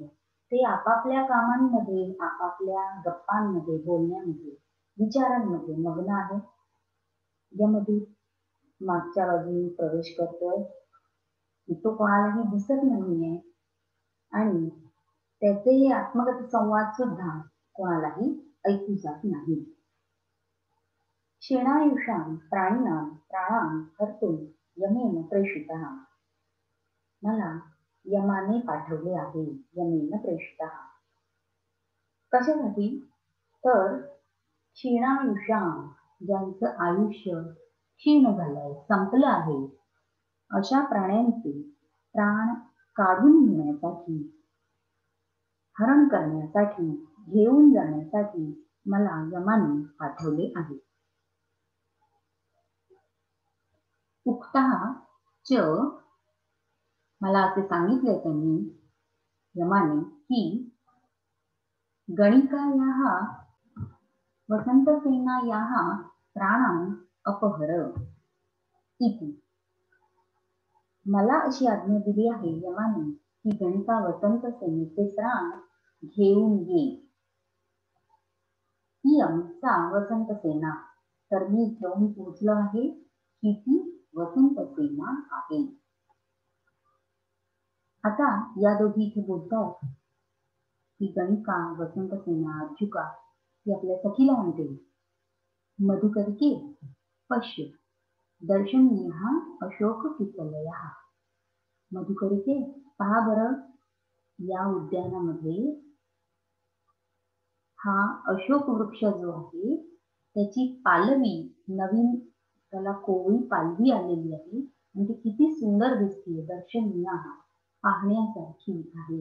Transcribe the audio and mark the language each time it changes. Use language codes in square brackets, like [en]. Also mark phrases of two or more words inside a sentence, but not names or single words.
[mr] ते आपापल्या कामांमध्ये, आपापल्या गप्पांमध्ये, बोलण्यामध्ये, विचारांमध्ये मग्न आहे. यमदूत मागच्या बाजूने प्रवेश करतोय. तो कोणालाही दिसत नाहीये आणि त्याचे हे आत्मगत संवाद सुद्धा कोणालाही ऐकू जात नाही. [sa] क्षीणायुषां प्राणिनां प्राणां कर्तुं यमेन प्रेषितः. [mr] मला यमाने पाठवले आहे. [sa] यमेन प्रेषितः. कशासाठी? [mr] तर क्षीणायुषां ज्यांचं आयुष्य क्षीण झालंय, संपलं आहे, अशा प्राण्यांचे प्राण काढून घेण्यासाठी, हरण करण्यासाठी, घेऊन जाण्यासाठी मला यमाने पाठवले आहे. [sa] उक्तः च [mr] मला असे सांगितले त्यांनी यमाने की [sa] गणिकायाः वसंतसेनायाः प्राणान् अपहर इति. [mr] मला अशी आज्ञा दिली आहे यमाने की गणिका वसंतसेनेचे प्राण घेऊन ये. [sa] इयं सा वसंतसेना. [mr] तर मी येऊन पोहोचलो आहे की ती वसंतसेना आहे. आता या दोघी इथे बोलतात की गणिका वसंतसेना अज्जुका ती आपल्या सखीला म्हणते, [sa] मधुकरिके पश्य दर्शनीयः अशोक किसलयः. [mr] मधुकरिके पहा बरं, या उद्यानामध्ये हा अशोक वृक्ष जो आहे त्याची पालवी नवीन त्याला कोवळी पालवी आलेली आहे आणि ती किती सुंदर दिसते. दर्शनीय पाहण्यासारखी आहे.